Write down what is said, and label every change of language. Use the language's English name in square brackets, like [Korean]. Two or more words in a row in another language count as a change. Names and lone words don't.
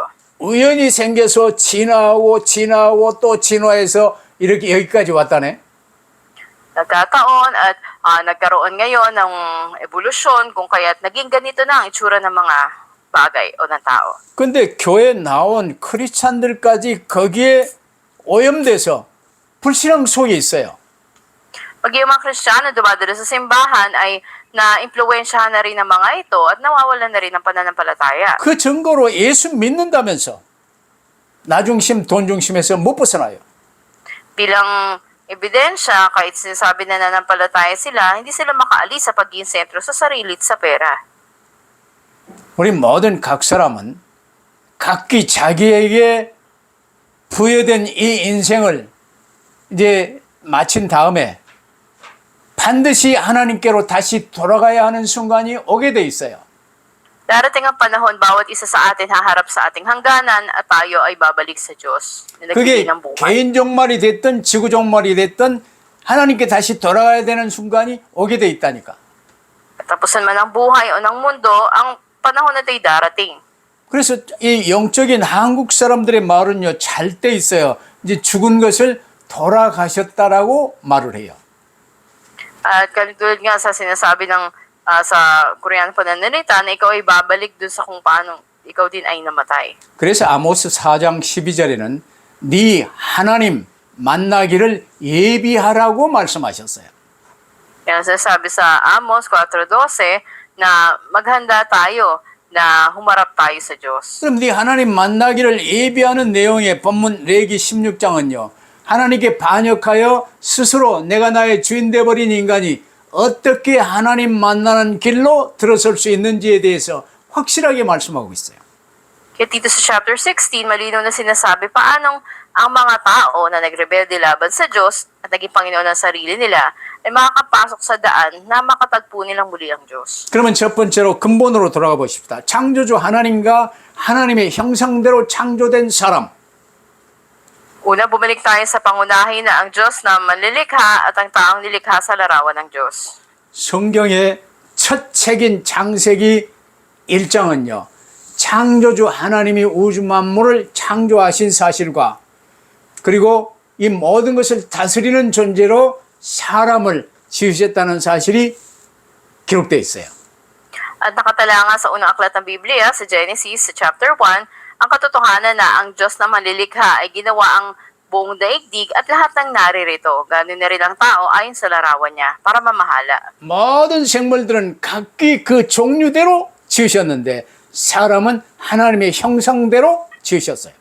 [Korean] 우연히 생겨서 진화하고 또 진화해서 이렇게 여기까지 왔다네. [Filipino] Nagkataon at nagkaroon ngayon ng evolusyon kung kaya't naging ganito na ang itsura ng mga bagay o ng tao. [Korean] 근데 교회 나온 크리스찬들까지 거기에 오염돼서 불신앙 속에 있어요. [Filipino] Pag yung mga Kristiyano dumadalo sa simbahan ay na-impluwensyahan na rin ng mga ito at nawawalan na rin ng pananampalataya. [Korean] 그 증거로 예수 믿는다면서 나중심, 돈중심에서 못 벗어나요. [Filipino] Bilang ebidensya, kahit sinasabi na nananampalataya sila, hindi sila makaalis sa pagiging sentro sa sarili at sa pera. [Korean] 우리 모든 각 사람은 각기 자기에게 부여된 이 인생을 이제 마친 다음에 반드시 하나님께로 다시 돌아가야 하는 순간이 오게 돼 있어요. [Filipino] Darating ang panahon, bawat isa sa atin haharap sa ating hangganan at tayo ay babalik sa Diyos na [Korean] 그게 [Filipino] nagbigay ng buhay. [Korean] 개인 종말이 됐든 지구 종말이 됐든 하나님께 다시 돌아가야 되는 순간이 오게 돼 있다니까. [Filipino] Tapusan man ng buhay o ng mundo, ang panahon na ito'y darating. [Korean] 그래서 이 영적인 한국 사람들의 말은요, 잘 때 있어요. 이제 죽은 것을 돌아가셨다라고 말을 해요. [Filipino] At katulad nga sa sinasabi ng sa Korean pananalita na ikaw ay babalik dun sa kung paano ikaw din ay namatay. [Korean] 그래서 아모스 4장 12절에는 네 하나님 만나기를 예비하라고 말씀하셨어요. [Filipino] Kaya sinasabi sa Amos 4:12 na maghanda tayo na humarap tayo sa Diyos. [Korean] 그럼 네 하나님 만나기를 예비하는 내용의 본문 레기 16장은요. 하나님께 반역하여 스스로 내가 나의 주인 되어버린 인간이 어떻게 하나님 만나는 길로 들어설 수 있는지에 대해서 확실하게 말씀하고 있어요. [Filipino] Kaya dito sa chapter 16, malinaw na sinasabi paanong ang mga tao na nagrebelde laban sa Diyos at naging Panginoon ng sarili nila ay makakapasok sa daan na makatagpo nilang muli ang Diyos. [Korean] 그러면 첫 번째로 근본으로 돌아가 보십시다. 창조주 하나님과 하나님의 형상대로 창조된 사람. [Filipino] Una, bumalik tayo sa pangunahin na ang Diyos na manlilikha at ang taong nilikha sa larawan ng Diyos. [Korean] 성경의 첫 책인 창세기 1장은요. 창조주 하나님이 우주 만물을 창조하신 사실과 그리고 이 모든 것을 다스리는 존재로 사람을 지으셨다는 사실이 기록되어 있어요. [Filipino] At nakatala nga sa unang aklat ng Biblia, sa Genesis, sa chapter 1, ang katotohanan na ang Diyos na manlilikha ay ginawa ang buong daigdig at lahat ng naririto. Ganun na rin ang tao ayon sa larawan niya para mamahala. [Korean] 모든 생물들은 각기 그 종류대로 지으셨는데 사람은 하나님의 형상대로 지으셨어요.